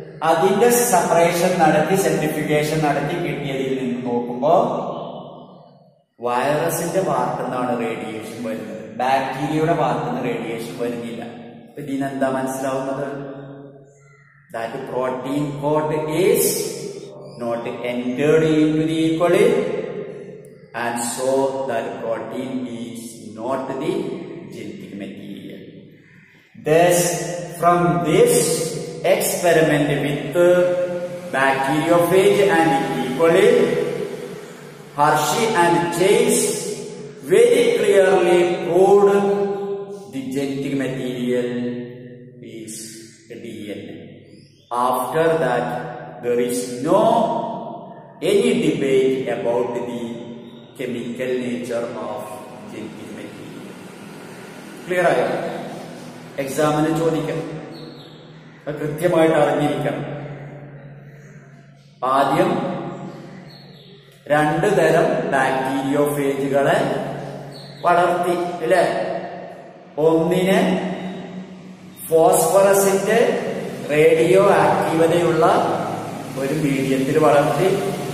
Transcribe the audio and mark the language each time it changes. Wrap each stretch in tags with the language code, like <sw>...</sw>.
<ml>അതിന്റെ സെപ്പറേഷൻ നടത്തി സെൻട്രിഫ്യൂഗേഷൻ നടത്തി കിട്ടിയതിൽ നിന്ന് നോക്കുമ്പോ വൈറസിന്റെ ഭാഗത്തു നിന്നാണ് റേഡിയേഷൻ വരുന്നത്, ബാക്ടീരിയയുടെ ഭാഗത്തു നിന്ന് റേഡിയേഷൻ വരുന്നില്ല. അപ്പൊ ഇതിനെന്താ മനസ്സിലാവുന്നത്?</ml> <en>That protein code is not entered into the E. coli, and so that protein is not the genetic material. Thus, from this experiment with bacteriophage and E. coli, Hershey and Chase very clearly proved the genetic material is DNA. After that, there is no any debate about the chemical nature of genetic material.</en> <ml>Clear ആയോ? എക്സാമിന് ചോദിക്കാം, കൃത്യമായിട്ട് അറിഞ്ഞിരിക്കണം. ആദ്യം രണ്ടു തരം ബാക്ടീരിയോഫേജുകളെ വളർത്തി, അല്ലെ? ഒന്നിനെ ഫോസ്ഫറസിന്റെ റേഡിയോ ആക്റ്റീവതയുള്ള ഒരു മീഡിയത്തിൽ വളർത്തി.</ml>